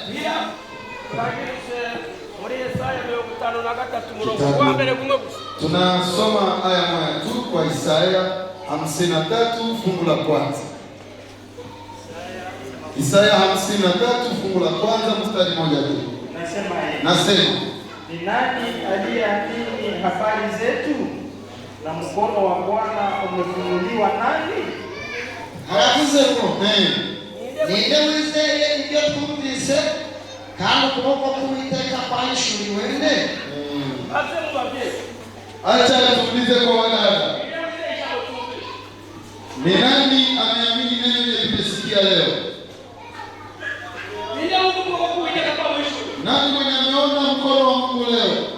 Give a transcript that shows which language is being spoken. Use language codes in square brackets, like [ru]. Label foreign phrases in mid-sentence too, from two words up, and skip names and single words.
[sw] Tunasoma aya moja tu kwa Isaya 53 fungu la kwanza. Isaya 53 fungu la kwanza mstari moja tu. Nasema ni nani aliyeamini habari zetu, na mkono wa Bwana umefunuliwa nani? [rw] Harakuzeko ninde wizeye ibyo twumvise kandi ukuboko k'Uwiteka kwahishuriwe nde? [sw] Acha tuulize kwa wadada. Ni nani ameamini neno limesikia leo? Nani mwenye ameona mkono wa Mungu leo?